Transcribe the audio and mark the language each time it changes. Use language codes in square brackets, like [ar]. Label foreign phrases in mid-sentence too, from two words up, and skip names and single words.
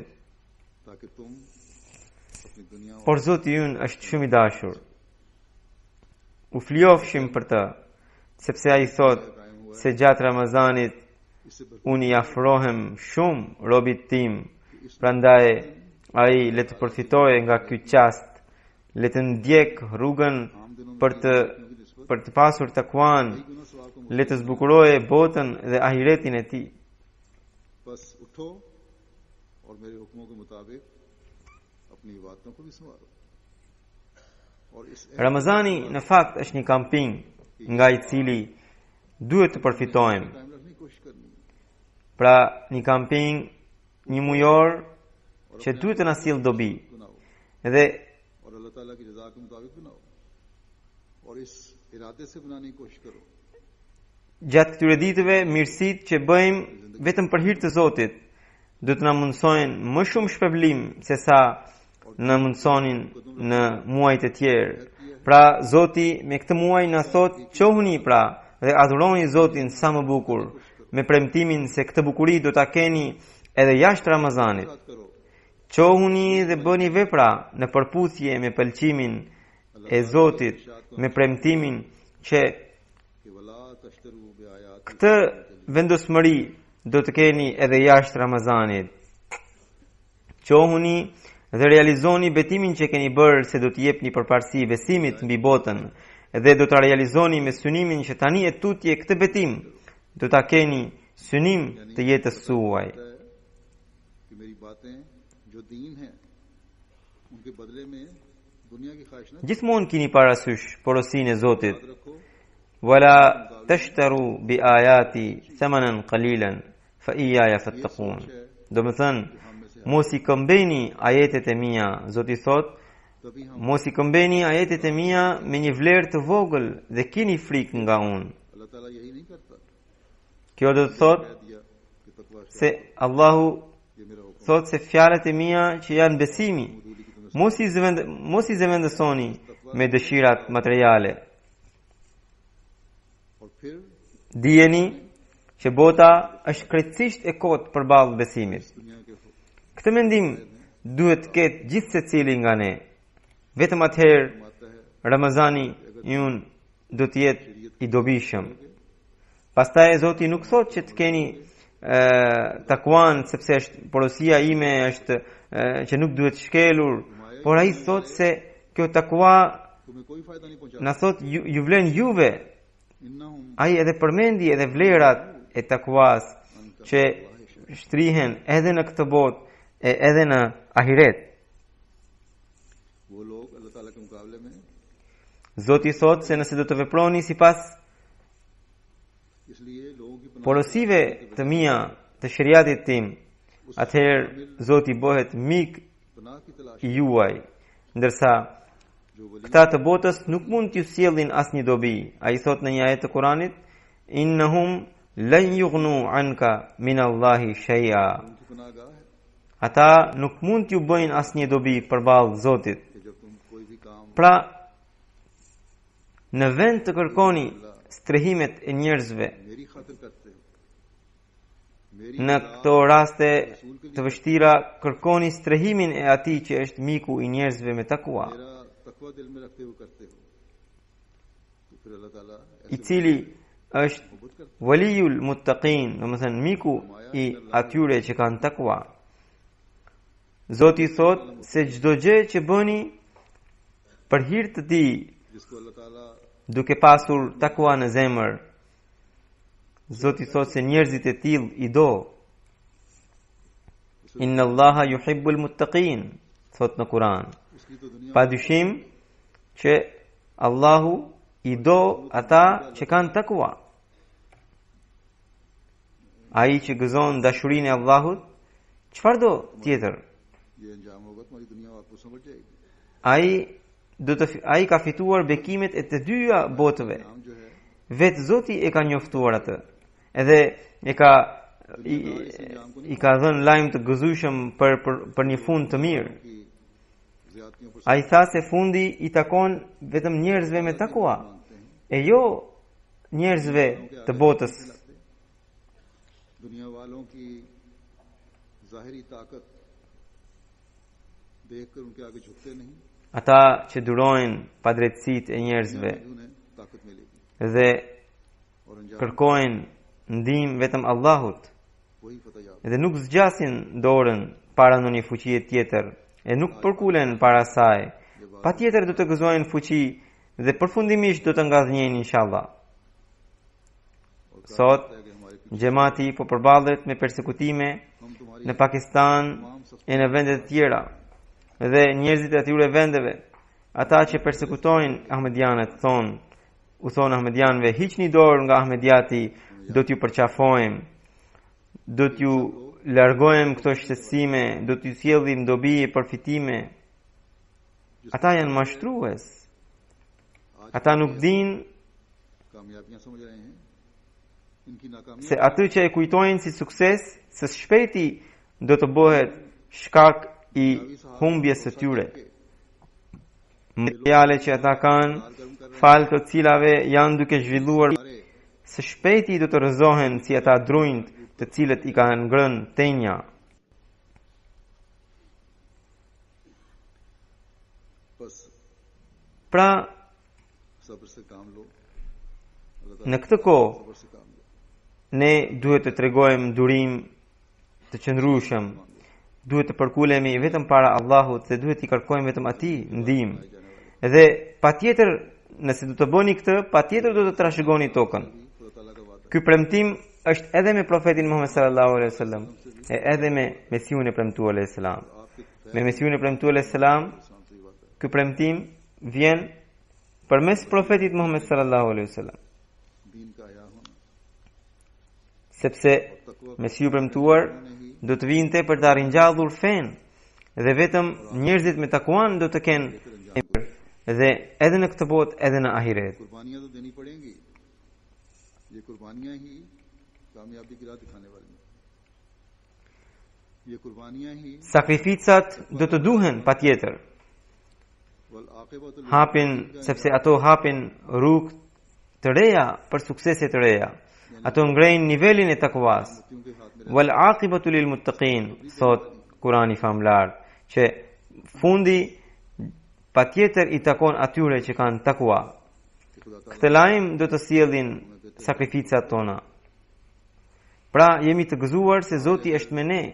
[ur] تاکہ تم اپنی دنیا اور [sq] Por Zoti ynë është shumë i dashur. U fliofshim për të, sepse ai thot se gjatë Ramazanit [ur] اس سے [sq] unë i afrohem shumë robit tim, prandaj ai le të përfitojë nga ky çast, le të ndjek rrugën për të pasur takuan, [ur] گنا ثواب کو [sq] le të zbukurojë botën dhe ahiretin e tij. [ur] بس اٹھو اور میرے حکموں کے مطابق اپنی عبادتوں کو بھی سنوارو اور اس [sq] Ramazani në fakt është një kamping nga i cili duhet të përfitojmë. [ur] قائم رکھنے کی کوشش کرنی ہے [sq] Pra një kamping, një mujor që duhet të na sjellë dobi. [ur] بناؤ [sq] Dhe [ur] اور اللہ تعالیٰ کی رضا کے مطابق بناؤ اور اس ارادے سے بنانے کی کوشش کرو [sq] gjatë këtyre ditëve mirësitë që bëjmë vetëm për hir të Zotit do të na mundsojnë më shumë shpërblim se sa na mundsonin në muajt e tjerë. Pra Zoti me këtë muaj na thot qohuni pra dhe adhuroni Zotin sa më bukur, me premtimin se këtë bukuri do ta keni edhe jashtë Ramazanit. [ur] یاد کرو [sq] Qohuni dhe bëni vepra në përputhje me pëlqimin e Zotit, me premtimin që [ar] कि ولا تشتروا بآيات [sq] këtë vendosmëri do të keni edhe jashtë Ramazanit. Qohuni dhe realizoni betimin që keni bërë se do të jepni përparësi besimit mbi botën dhe do ta realizoni me synimin që tani e tutje këtë betim do ta keni synim të jetës suaj. [ur] ہے کہ میری باتیں جو دین ہے ان کے بدلے میں دنیا کی خواہش نہ [sq] Gjithmonë keni parasysh porosinë e Zotit. [ur] یاد رکھو [ar] ولا تشتروا بآياتي ثمنا قليلا فإياي فاتقون. [sq] Do të thënë, mos i këmbeni ajetet e mia, Zoti thot, [ur] تبھی ہم [sq] mos i këmbeni ajetet e mia me një vlerë të vogël dhe keni frikë nga unë. [ur] اللہ تعالیٰ یہی نہیں کرتا [sq] Kjo do të thot [ur] کہہ دیا کہ تقویٰ سے [sq] se Allahu [ur] یہ میرا حکم [sq] thot se fjalët e mia që janë besimi, [ur] دوری کی تمہیں [sq] mos i zëvendësoni me dëshirat materiale. [ur] اور پھر [sq] Dijeni që bota është krejtësisht e kotë përballë besimit. [ur] دنیا کے [sq] Këtë mendim duhet të ketë gjithë secili nga ne. Vetëm atëherë [ur] آتا ہے [sq] Ramazani yun do të jetë i dobishëm. Pastaj Zoti nuk thotë që të keni takuan sepse është porosia ime është që nuk duhet shkelur, por ai thotë se kjo takua [ur] تمہیں کوئی فائدہ نہیں پہنچا [sq] na thotë ju vlen juve. [ar] इन्नहुम [sq] Ai edhe përmendi edhe vlerat e takuas që shtrihen edhe në këtë botë e edhe në ahiret. [ur] وہ لوگ اللہ تعالیٰ کے مقابلے میں [sq] Zoti thotë se nëse do të veproni sipas [ur] اس لیے لوگوں کی پناہ [sq] porosive të mia të shariatit tim, atëherë Zoti bëhet mik [ur] پناہ کی تلاش [sq] i juaj, ndërsa [ur] جو ولی [sq] këta të botës nuk mund t'ju sjellin asnjë dobi. Ai thotë në një ajet të Kuranit, [ar] إنهم لن يغنوا عنك من الله شيئا. [ur] ان کی پناہ گاہ ہے [sq] Ata nuk mund t'ju bëjnë asnjë dobi përballë Zotit. [ur] کہ جب تم کوئی بھی کام [sq] Pra, në vend të kërkoni strehimet e njerëzve, [ur] میری خاطر کرتے ہو میری [sq] në këto raste të vështira kërkoni strehimin e atij që është miku i njerëzve me takua, [ur] میرا تقویٰ دل میں رکھتے ہوئے کرتے ہو تو پھر اللہ تعالیٰ [sq] i cili është [ur] محبت کرتے [ar] ولي المتقين, [sq] domethënë miku i atyre që kanë takua. Zoti thot se çdo gjë që bëni për hir të tij, [ur] جس کو اللہ تعالیٰ [sq] duke pasur takua në zemër, Zoti thot se njerëzit e tillë i do. [ar] إن الله يحب المتقين, [sq] thot në Kur'an. [ur] اس کی تو دنیا [sq] Pa dyshim që Allahu i do ata që kanë takua. Ai që gëzon dashurinë e Allahut, çfarë do tjetër? [ur] یہ انجام ہوگا تمہاری دنیا آپ کو سمجھ جائے گی [sq] Ai ka fituar bekimet e të dyja botëve. [ur] نام جو ہے [sq] Vetë Zoti e ka njoftuar atë. Edhe e ka i ka dhënë lajm të gëzueshëm për një fund të mirë. [ur] کہ دیہاتیوں پر [sq] Ai tha se fundi I takon vetëm njerëzve me takua e jo njerëzve të botës. [ur] دنیا والوں کی ظاہری طاقت دیکھ کر ان کے آگے جھکتے نہیں, [sq] Ata që durojnë padrejtësitë e njerëzve [ur] انہیں طاقت ملے گی [sq] dhe [ur] اور انجام [sq] kërkojnë ndihmë vetëm Allahut [ur] وہی فتح یاب. [sq] dhe nuk zgjasin dorën para ndonjë fuqie tjetër e nuk përkulen para saj. Patjetër do të gëzojnë fuqi dhe përfundimisht do të ngadhnjejnë inshallah. Sot xhamati po përballet me persekutime [ur] ہم تمہاری [sq] në Pakistan e në vende të tjera dhe njerëzit e atyre vendeve, ata që persekutojnë Ahmedianët u thonë Ahmedianëve, hiqni dorë nga Ahmediati, do t'ju përqafojmë, do t'ju largojmë këto shtetësime, do t'ju sjellim dobi e përfitime. Ata janë mashtrues. Ata nuk dinë [ur] کامیابیاں سمجھ رہے ہیں، ان کی ناکامی [sq] se atë që e kujtojnë si sukses, së shpejti do të bëhet shkak I humbjes së tyre. Materiale që ata kanë, falë të cilave janë duke zhvilluar, së shpejti do të rrëzohen si ata drujt të cilët I kanë ngrënë tenja. [ur] بس [sq] Pra, [ur] صبر سے کام لو, [sq] në këtë kohë, [ur] صبر سے کام لو, [sq] ne duhet të tregojmë durim të qëndrueshëm. Duhet të përkulemi vetëm para Allahut dhe duhet I kërkojmë vetëm Atij ndihmë. Dhe patjetër nëse do të bëni këtë, patjetër do të trashëgoni tokën. [ur] خدا تعالیٰ کا وعدہ [sq] Ky premtim është edhe me profetin Muhammed [ar] صلى الله عليه وسلم, [sq] e edhe me Mesiun e premtuar [ar] عليه السلام. [ur] آپ کے [sq] Me Mesiun e premtuar [ar] عليه السلام, [ur] انسان سے یہ وعدہ ہے, [sq] ky premtim vjen përmes profetit Muhammed [ar] صلى الله عليه وسلم, [ur] دین کا آیا ہونا, [sq] sepse Mesiu premtuar do të vinte për të ringjallur fen dhe vetëm njerëzit me takuan do të kenë dhe edhe në këtë botë edhe në ahiret. [ur] قربانیاں تو دینی پڑیں گی، یہ قربانیاں ہی کامیابی کی راہ دکھانے والی ہیں، یہ قربانیاں ہی [sq] Sakrificat do të duhen patjetër. [ar] والعاقبة [sq] Hapin sepse ato hapin rrugë të reja për suksese të reja. Ato ngrejnë nivelin e takuas. [ur] متقیوں کے ہاتھ میں [ar] والعاقبة للمتقين, [sq] thot Kurani famlar, që fundi patjetër I takon atyre që kanë takua. [ur] کہ خدا تعالیٰ [sq] Këtë lajm do të sjellin sakrificat tona. Pra jemi të gëzuar se Zoti është me ne.